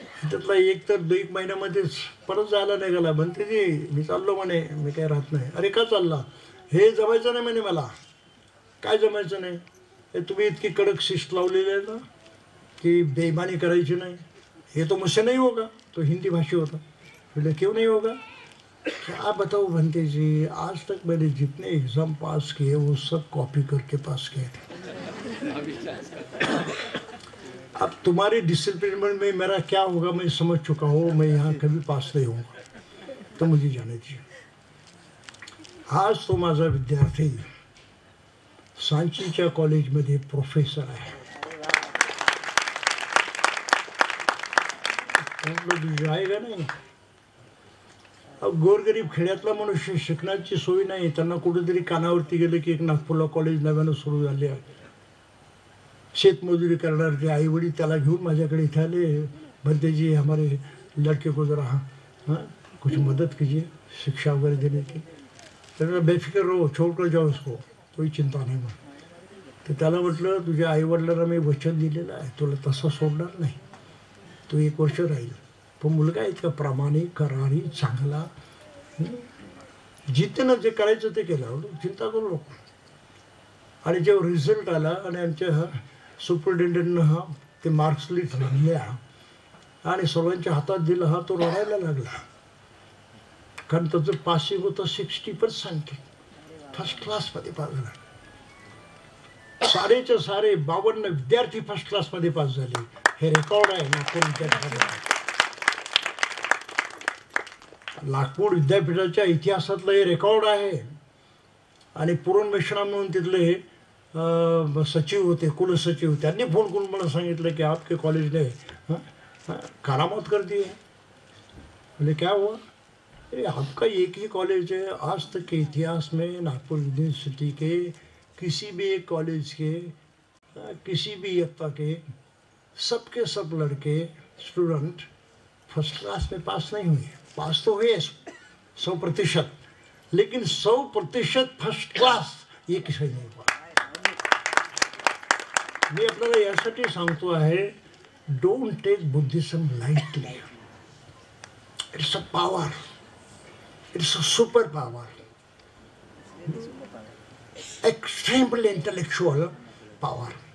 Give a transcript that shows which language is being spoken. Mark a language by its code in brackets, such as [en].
[mr] त्यातला एक तर 2 महिन्यामध्येच परत जायला नाही गेला. म्हणते जी मी चाललो म्हणे, मी काय राहत नाही. अरे का चालला? हे जमायचं नाही म्हणे मला. काय जमायचं नाही? हे तुम्ही इतकी कडक शिस्त लावलेली आहे ना की बेईमानी करायची नाही. [hi] ये तो मुझसे नहीं होगा. [mr] तो हिंदी भाषी होता. [hi] बोले क्यों नहीं होगा? क्या बताओ बनते जी, आज तक मैंने जितने एग्ज़ाम पास किए वो सब कॉपी करके पास किए थे. अब तुम्हारी डिसिप्लिन में मेरा क्या होगा मैं समझ चुका हूँ. मैं यहाँ कभी पास नहीं होऊंगा, तो मुझे जाने दीजिए. [mr] आज तो माझा विद्यार्थी सांचीच्या कॉलेजमध्ये प्रोफेसर आहे. जायगा नाही. गोरगरीब खेड्यातला मनुष्य, शिकण्याची सोय नाही, त्यांना कुठेतरी कानावरती गेलं की एक नागपूरला कॉलेज नव्यानं सुरू झाले आहे. शेतमजुरी करणारे ते आई वडील त्याला घेऊन माझ्याकडे इथे आले. [hi] बनते जी हमारे लड़के को जरा हाँ कुछ मदत कीजिए शिक्षा वगैरह देने की. तर बेफिक्र रहो, छोड़ कर जाओ उसको, कोई चिंता नाही. [mr] मग तर त्याला म्हटलं तुझ्या आईवडिलांना मी वचन दिलेलं आहे, तुला तसं सोडणार नाही, तो 1 वर्ष राहील. पण मुलगा इतका प्रामाणिक, करारी, चांगला, जितेनं जे करायचं ते केलं, चिंता करू नको. आणि जेव्हा रिझल्ट आला आणि आमच्या सुपरिटेंडंटनं ते मार्क्स लिस्ट आणल्या आणि सर्वांच्या हातात दिलं, तो रडायला लागला. कारण त्याचं पासिंग होतं 60%. फर्स्ट क्लासमध्ये पास झाला. सारेच्या सारे 52 विद्यार्थी फर्स्ट क्लासमध्ये पास झाले. हे रेकॉर्ड आहे नागपूर विद्यापीठामध्ये. नागपूर विद्यापीठाच्या इतिहासातलं हे रेकॉर्ड आहे. आणि पुरणमेश्वरा म्हणून तिथले सचिव होते, कुलसचिव, त्यांनी फोन करून मला सांगितलं की [hi] आपके कॉलेज ने करामत कर दी है. बोले क्या हुआ? अरे आपका एक ही कॉलेज है, आज तक के इतिहास में नागपुर यूनिवर्सिटी के किसी भी एक कॉलेज के किसी भी इयत्ता के सबके सब लड़के स्टूडेंट फर्स्ट क्लास में पास नहीं हुए. पास तो हुए 100%, लेकिन 100% फर्स्ट क्लास ये किसी नहीं हुआ. [mr] मी आपल्याला यासाठी सांगतो आहे, [en] Don't take Buddhism lightly. It's a power, it's a super power, extremely intellectual power.